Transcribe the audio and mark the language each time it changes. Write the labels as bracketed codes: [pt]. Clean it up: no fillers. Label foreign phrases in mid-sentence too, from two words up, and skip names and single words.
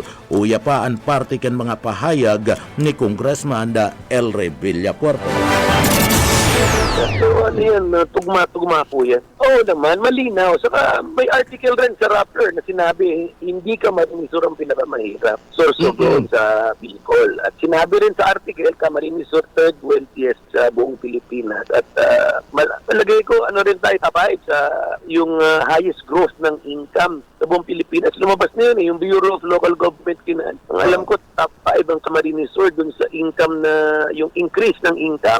[bik] Uya pa ang parte kan mga pahayag ni Congressman El Rey Villafuerte. [tl] So ano yan, tugma-tugma po yan. Oo naman, malinaw. Saka may article rin sa Rappler na sinabi, hindi Camarines-Sur ang pinakamahirap. Sorsogon sa Bicol. At sinabi rin sa article, Camarines-Sur [en] third wealthiest [tl] sa buong Pilipinas. At malagay ko, ano rin tayo tapait sa yung [en] highest growth [tl] ng income sa buong Pilipinas. Lumabas na yun yung Bureau of Local Government Finance. Ang alam ko, top 5 ang Camarines-Sur dun sa income na, yung increase ng income.